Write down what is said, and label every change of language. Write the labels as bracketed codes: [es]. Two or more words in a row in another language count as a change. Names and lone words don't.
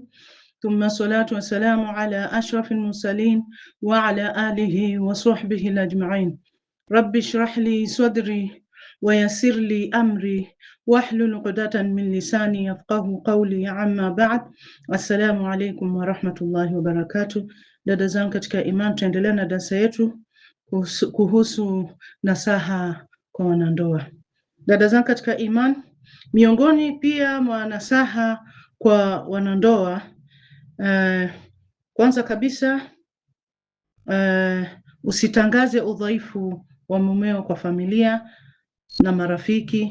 [ar] ثم الصلاة والسلام على أشرف المرسلين وعلى آله وصحبه الأجمعين. رب اشرح لي صدري ويسر لي أمري واحلل عقدة من لساني يفقه قولي. عما بعد, السلام عليكم ورحمة الله وبركاته. [sw] Dada zangu katika imani, tuendelea na darasa yetu kuhusu nasaha kwa wanandoa. Dada zangu katika imani, miongoni pia mwa nasaha kwa wanandoa, kwanza kabisa usitangaze udhaifu wa mumeo kwa familia na marafiki.